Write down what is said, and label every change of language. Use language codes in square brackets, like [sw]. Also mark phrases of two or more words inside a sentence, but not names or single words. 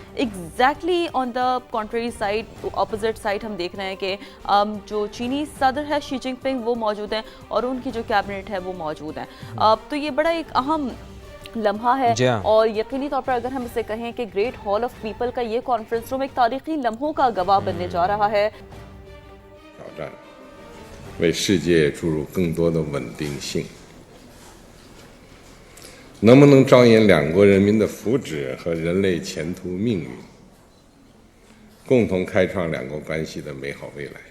[en] exactly on the country side, opposite side [ur] ہم دیکھ رہے ہیں کہ جو چینی صدر ہے شی جن پنگ وہ موجود ہیں, اور ان کی جو کیبنٹ ہے وہ موجود ہیں. تو یہ بڑا ایک اہم لمحہ ہے, اور یقینی طور پر اگر ہم اسے کہیں کہ گریٹ ہال آف پیپل کا یہ کانفرنس روم ایک تاریخی لمحوں کا گواہ بننے جا رہا ہے. [zh] 为世界注入更多的稳定性，能不能着眼两国人民的福祉和人类前途命运，共同开创两国关系的美好未来？